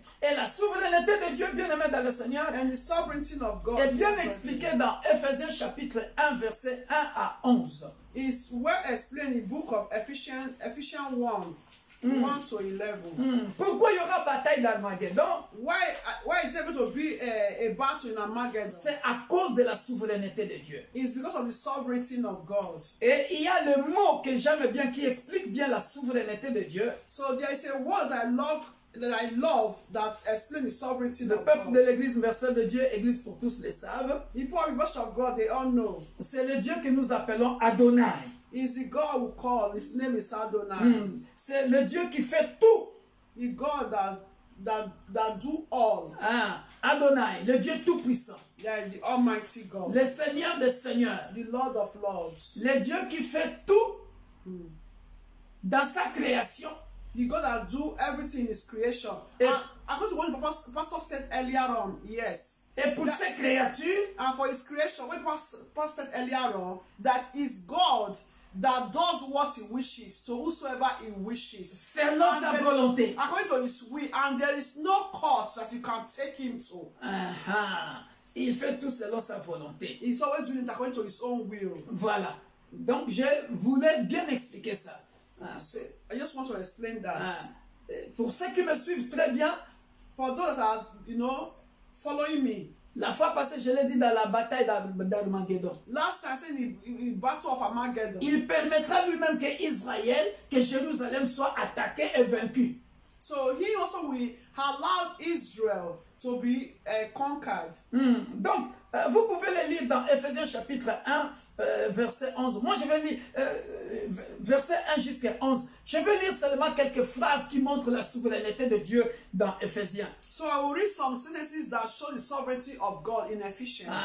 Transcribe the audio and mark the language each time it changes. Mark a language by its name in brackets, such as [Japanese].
[French] Et la souveraineté de Dieu, bien-aimé dans le Seigneur, [English] And the sovereignty of God [French] est bien expliquée dans Ephésiens chapitre 1, verset 1 à 11. [English] is well explained in the book of Ephesians 1, 1 to 11. [French] Pourquoi il y aura bataille d'Armageddon? [English] Why is there going to be a battle in Armageddon? [French] C'est à cause de la souveraineté de Dieu. [English] It's because of the sovereignty of God. [French] Et il y a le mot que j'aime bien qui explique bien la souveraineté de Dieu. [English] So there is a word that I love that explains the sovereignty [French] Le [English] of [French] peuple [English] God. [French] de l'église universelle de Dieu, église pour tous le savent. [English] The people of God, they all know. [French] C'est le Dieu que nous appelons Adonai. [English] It's the God we call. His name is Adonai. [French] C'est le Dieu qui fait tout. [English] The God that do all. [French] Adonai, le Dieu tout-puissant. [English] Yeah, the Almighty God. [French] Le Seigneur des seigneurs. [English] The Lord of Lords. [French] Le Dieu qui fait tout dans sa création. [English] The God that do everything in His creation. According to what the pastor said earlier on, yes. [French] Et pour ses créatures, [English] And for His creation, what pastor said earlier on, that is God that does what He wishes to whosoever He wishes. [French] selon sa volonté. [English] According to His will, and there is no court that you can take Him to. [French] Il fait tout selon sa volonté. [English] He's always doing it according to His own will. [French] Voilà. Donc je voulais bien expliquer ça. [English] I just want to explain that. [French] Pour ceux qui me suivent très bien, [English] For those that are, following me. [French] la fois passée, je l'ai dit dans la bataille d'Armageddon. [English] Last time I said in the battle of Armageddon. [French] Il permettra lui-même que Israël, que Jérusalem soit attaqué et vaincu. [English] So he also will allow Israel to be conquered. [French] Donc, vous pouvez les lire dans Ephésiens chapitre 1, verset 11. Moi, je vais lire verset 1 jusqu'à 11. Je vais lire seulement quelques phrases qui montrent la souveraineté de Dieu dans Ephésiens. [English] So I will read some sentences that show the sovereignty of God in Ephesians.